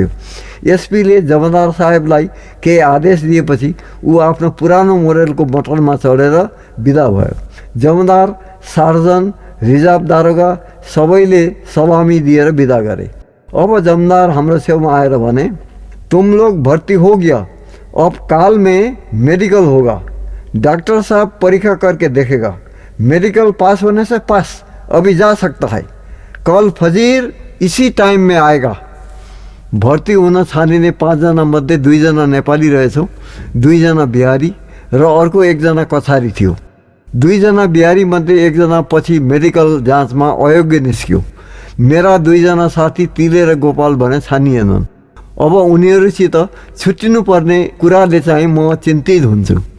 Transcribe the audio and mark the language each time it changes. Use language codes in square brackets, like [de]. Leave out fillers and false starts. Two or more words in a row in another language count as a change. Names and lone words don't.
[ne] एसपीले जमदार साहेबलाई केही आदेश दिएपछि ऊ आफ्नो पुरानो मोडेलको मोटरमा चढेर बिदा भयो। जमदार, सार्जन, रिजर्भ दारोगा सबैले सलामी दिएर बिदा गरे। अब जमदार हाम्रो छेउमा आएर भने, [hi] तुम लोग भर्ती हो गया, अब काल में मेडिकल होगा, डॉक्टर साहब परीक्षा करके देखेगा, [en] medical pass [hi] होने से पास, अभी जा सकता है, कल फजीर इसी टाइम में आएगा। [ne] भर्ती हुन छानिने 5 जना मध्ये 2 जना नेपाली रहेछौँ, 2 जना बिहारी र अर्को 1 जना कछारी थियो। 2 जना बिहारी मध्ये 1 जना पछि मेडिकल जाँचमा अयोग्य निस्क्यो। मेरा 2 जना साथी तिले र गोपाल भने छानिएनन्। अब उनीहरूसित छुट्टिनु पर्ने कुराले चाहिँ म चिन्तित हुन्छु।